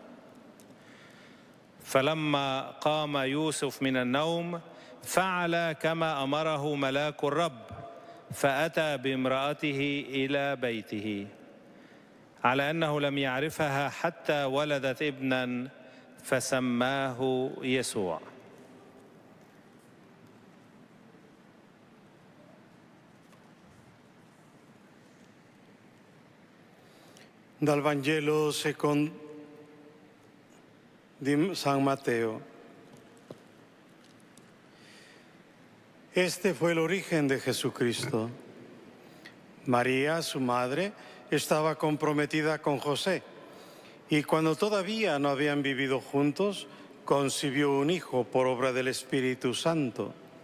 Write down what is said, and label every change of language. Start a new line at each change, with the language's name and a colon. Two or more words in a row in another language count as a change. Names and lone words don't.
Arabic: فلما قام يوسف من النوم فعل كما أمره ملاك الرب، فأتى بامرأته إلى بيته، على أنه لم يعرفها حتى ولدت ابنا فسماه يسوع.
Italian: Dal Vangelo secondo di San Mateo.
Spanish: Este fue el origen de Jesucristo. María, su madre, estaba comprometida con José, y cuando todavía no habían vivido juntos, concibió un hijo por obra del Espíritu Santo.